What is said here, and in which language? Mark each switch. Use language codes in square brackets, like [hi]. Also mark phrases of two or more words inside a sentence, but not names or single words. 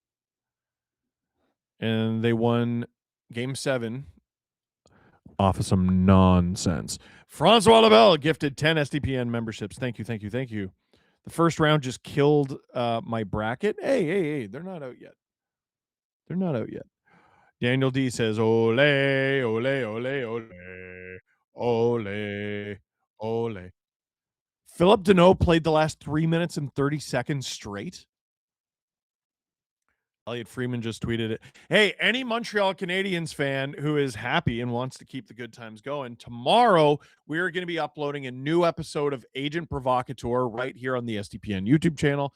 [en] And they won Game 7 off of some nonsense. Francois Labelle gifted 10 SDPN memberships. Thank you. The first round just killed my bracket. Hey, they're not out yet. Daniel D says, [es] ole, ole, ole, ole, ole, ole. [en] Philip Deneau played the last 3 minutes and 30 seconds straight. Elliot Freeman just tweeted it. Hey, any Montreal Canadiens fan who is happy and wants to keep the good times going, tomorrow we are going to be uploading a new episode of Agent Provocateur right here on the SDPN YouTube channel.